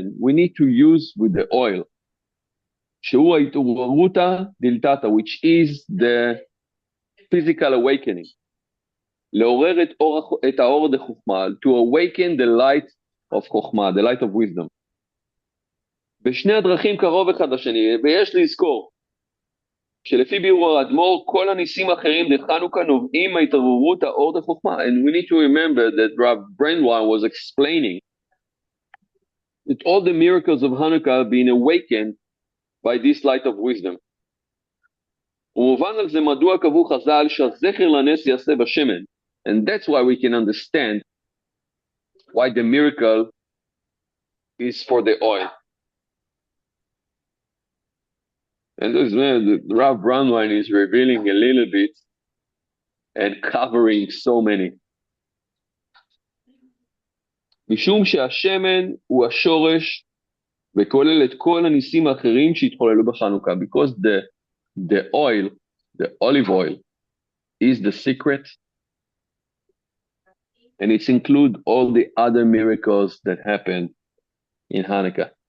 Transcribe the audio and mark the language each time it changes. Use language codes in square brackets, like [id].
[en] We need to use with the oil. [he] שהוא ההתעוררותא דלתתא, [en] which is the physical awakening. [he] לעורר את האור דחוכמה, [en] to awaken the light of חוכמה, the light of wisdom. [he] בשני הדרכים קרוב אחד לשני, ויש לזכור שלפי ביאור האדמו"ר, כל הניסים האחרים דחנוכה נובעים מהתעוררות האור דחוכמה. [en] And we need to remember that Rav Brandwein was explaining that all the miracles of Hanukkah are being awakened by this light of wisdom. [he] ומובן על זה מדוע קבעו חז"ל שהזכר לנס יעשה בשמן. [en] And that's why we can understand why the miracle is for the oil. And this man, the Rav Brandwein is revealing a little bit and covering so many. [he] משום שהשמן הוא השורש וכולל את כל הניסים האחרים שהתחוללו בחנוכה. [en] Because the oil, the olive oil, is the secret. And it's include all the other miracles that happen in Hanukkah.